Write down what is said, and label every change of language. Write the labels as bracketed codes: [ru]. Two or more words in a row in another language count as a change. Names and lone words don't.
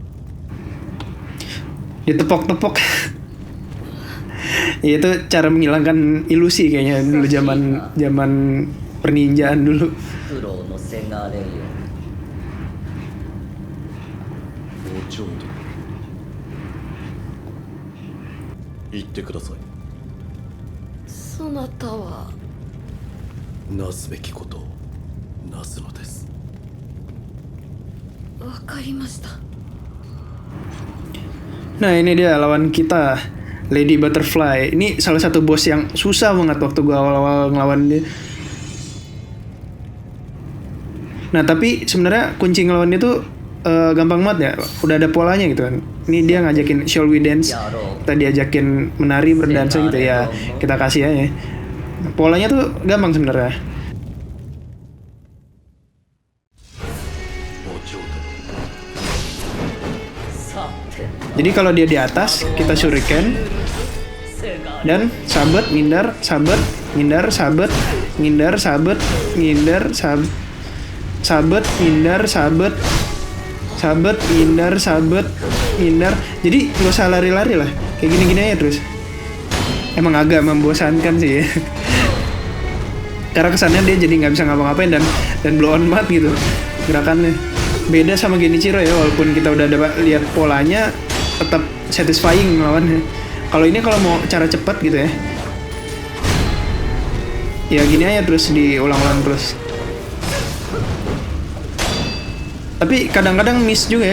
[id] Ditepok-tepok. Ya, itu cara menghilangkan ilusi kayaknya dulu zaman perninjaan dulu. [ja] 苦労のせがれよ。お嬢殿。言ってください。そなたはなすべきことをなすのです。わかりました。 [id] Nah ini dia lawan kita, Lady Butterfly. Ini salah satu bos yang susah banget waktu gua awal-awal ngelawan dia. Nah tapi sebenarnya kunci ngelawan dia tuh gampang banget ya. Udah ada polanya gitu kan. Ini dia ngajakin [en] Shall We Dance. [id] Kita diajakin menari berdansa gitu ya. Kita kasih aja. Polanya tuh gampang sebenarnya. Jadi kalau dia di atas, kita shuriken dan sabet, ngindar, sabet, ngindar, sabet, ngindar, sabet, ngindar, sabet, ngindar, sabet, sabet, ngindar, sabet, ngindar. Jadi gak usah lari-lari lah, kayak gini-gini aja terus. Emang agak membosankan sih ya. Karena kesannya dia jadi nggak bisa ngapa-ngapain dan [en] blow on [id] banget gitu gerakannya. Beda sama Genichiro ya, walaupun kita udah lihat polanya, tetap satisfying lawannya. Kalau ini kalau mau cara cepat gitu ya, Ya gini aja terus diulang-ulang terus. Tapi kadang-kadang miss juga ya.